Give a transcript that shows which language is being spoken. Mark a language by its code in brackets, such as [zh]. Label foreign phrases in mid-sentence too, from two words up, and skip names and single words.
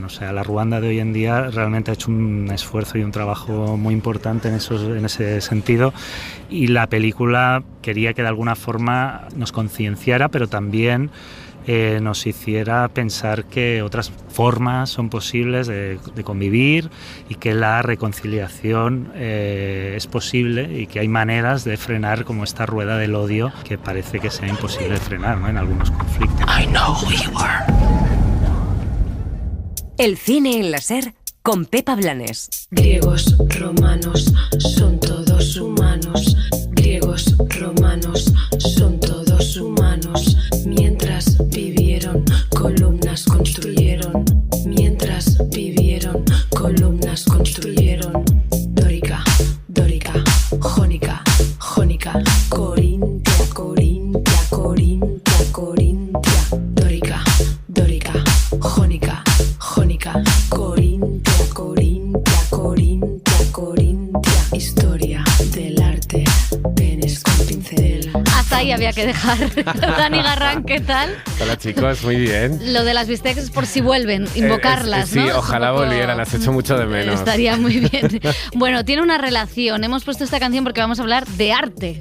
[es] O sea, la Ruanda de hoy en día realmente ha hecho un esfuerzo y un trabajo muy importante en ese sentido, y la película quería que de alguna forma nos concienciara, pero también nos hiciera pensar que otras formas son posibles de convivir y que la reconciliación es posible y que hay maneras de frenar como esta rueda del odio que parece que sea imposible de frenar, ¿no? En algunos conflictos. [en] I know who you are. [es] El cine en la SER con Pepa Blanes. Griegos, romanos, son todos humanos. Griegos, romanos, son todos humanos. Mientras vivieron, columnas construyeron. Mientras vivieron, columnas construyeron. Dórica, dórica, jónica, jónica. Corintia, corintia, corintia, corintia. Dórica, dórica, jónica, jónica. Corintia, corintia, corintia, corintia. Historia del arte, penes con pincel. Hasta ahí había que dejar. Dani Garrán, ¿qué tal? Hola chicos, muy bien. Lo de las bistecs es por si vuelven, invocarlas, sí, ¿no? ojalá volvieran, las echo mucho de menos. Estaría muy bien. Bueno, tiene una relación. Hemos puesto esta canción porque vamos a hablar de arte.